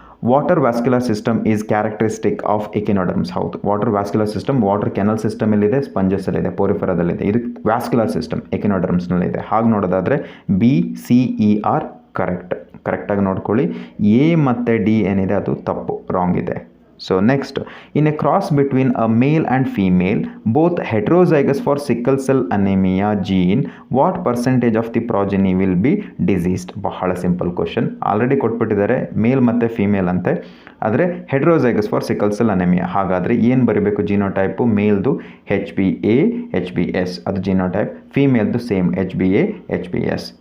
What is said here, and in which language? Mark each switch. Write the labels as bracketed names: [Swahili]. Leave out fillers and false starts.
[English] Water vascular system is characteristic of echinoderms. [Kannada] ಹೌದು, water vascular system water kennel ಸಿಸ್ಟಮಲ್ಲಿದೆ, ಸ್ಪಂಜಸ್ಸಲ್ಲಿದೆ, ಪೋರಿಫೆರಾದಲ್ಲಿದೆ. ಇದು vascular system ಎಕಿನೋಡರ್ಮ್ಸ್ನಲ್ಲಿದೆ. ಹಾಗೆ ನೋಡೋದಾದರೆ BCER ಕರೆಕ್ಟಾಗಿ ನೋಡ್ಕೊಳ್ಳಿ. A ಮತ್ತು D ಏನಿದೆ ಅದು ತಪ್ಪು, ರಾಂಗ್ ಇದೆ. [English] So next, in a cross between a male and female, both heterozygous for sickle cell anemia gene, what percentage of the progeny will be diseased? [Kannada] ಬಹಳ ಸಿಂಪಲ್ ಕ್ವಶನ್. ಆಲ್ರೆಡಿ ಕೊಟ್ಬಿಟ್ಟಿದ್ದಾರೆ ಮೇಲ್ ಮತ್ತು female ಅಂತೆ. ಆದರೆ [English] Heterozygous for sickle cell anaemia. [Kannada] ಹಾಗಾದರೆ ಏನು ಬರೀಬೇಕು ಜಿನೋಟೈಪು? ಮೇಲ್ದು HbA HbS ಅದು genotype, ಫೀಮೇಲ್ದು same HbA HbS.